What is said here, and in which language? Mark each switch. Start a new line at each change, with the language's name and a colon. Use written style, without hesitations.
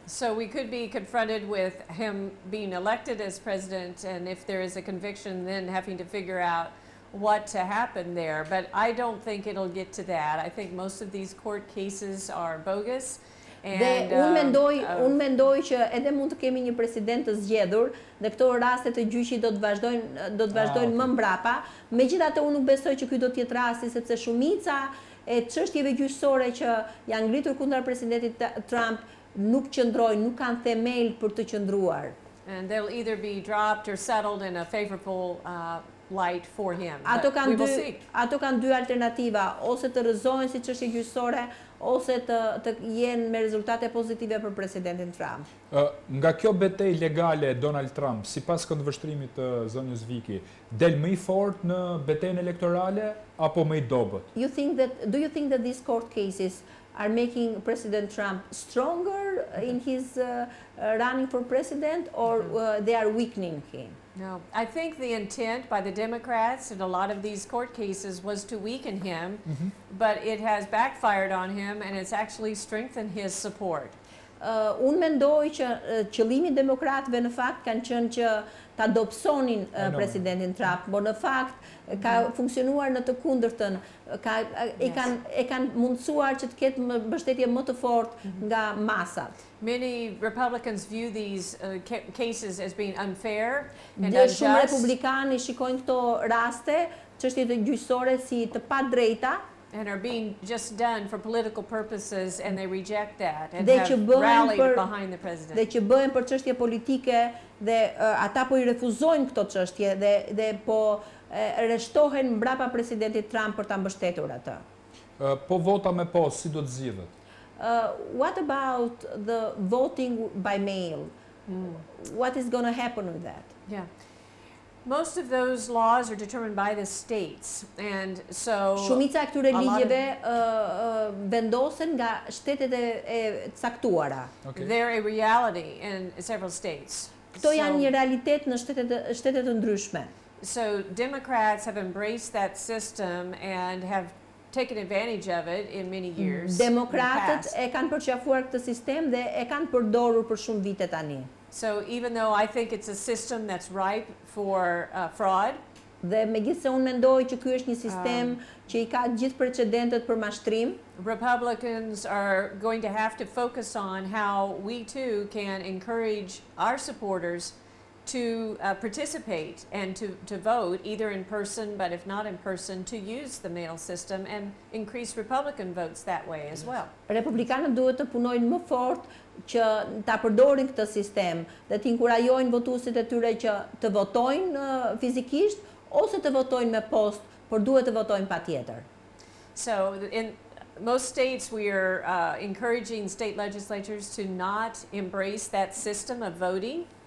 English: So we could be confronted with him being elected as president, and if there is a conviction, then having to figure out what to happen there. But I don't think it'll get to that. I think most of these court cases are bogus.
Albanian: Dhe unë mendoj që edhe mund të kemi një president të zgjedhur dhe këto raste të gjyqit do të vazhdojnë më mbrapa. Megjithatë unë nuk besoj që ky do të jetë rasti sepse shumica e çështjeve gjyqësore që janë ngritur kundër presidentit Trump nuk qëndrojnë, nuk kanë themel për të qëndruar.
English: And they'll either be dropped or settled in a favorable light for him.
Albanian: Ato kanë dy alternativa, ose të rrëzohen si çështje gjyqësore, ose të jenë me rezultate pozitive për presidentin Trump. Nga kjo betejë legale e Donald Trump, sipas këndvështrimit të zonjës Viki, del më i fortë në betejën elektorale apo më i dobët?
English: Do you think that these court cases are making President Trump stronger in his running for president, or they are weakening him? No, I think the intent by the Democrats in a lot of these court cases was to weaken him, but it has backfired on him and it's actually strengthened his support.
Albanian: Unë mendoj që qëllimi demokratëve në fakt kanë qenë që ta dobësonin presidentin Trump, por në fakt ka funksionuar në të kundërtën, e kanë mundësuar që të ketë mbështetje më të fortë nga masat.
English: Many Republicans view these cases as being unfair and
Albanian: Dhe
English: unjust.
Albanian: shumë republikanë shikojnë këto raste, çështjet gjyqësore si të padrejta,
English: and are being just done for political purposes, and they reject that and
Albanian: dhe
English: have rallied behind the president.
Albanian: Dhe që bëhen për çështje politike dhe ata po I refuzojnë këto çështje dhe po rreshtohen mbrapa presidentit Trump për ta mbështetur atë. Po vota me post si do të zgjidhet?
English: What about the voting by mail? What is going to happen with that? Yeah. Most of those laws are determined by the states, and so
Albanian: Shumica e këtyre ligjeve vendosen nga shtetet e caktuara.
English: They're a reality in several states.
Albanian: Këto janë një realitet në shtete të ndryshme.
English: So Democrats have embraced that system and have taken advantage of it in many years.
Albanian: Demokratët e kanë përqafuar këtë sistem dhe e kanë përdorur për shumë vite tani.
English: So even though I think it's a system that's ripe for fraud,
Albanian: dhe megjithse unë mendoj që ky është një sistem që I ka gjithë precedentet për mashtrim,
English: Republicans are going to have to focus on how we too can encourage our supporters to participate and to vote either in person, but if not in person, to use the mail system and increase Republican votes that way as well.
Albanian: Republikanët duhet të punojnë më fort që ta përdorin këtë sistem dhe të inkurajojnë votuesit e tyre që të votojnë fizikisht ose të votojnë me post, por duhet të votojnë patjetër.
English: So in most states we are encouraging state legislatures to not embrace that system of voting.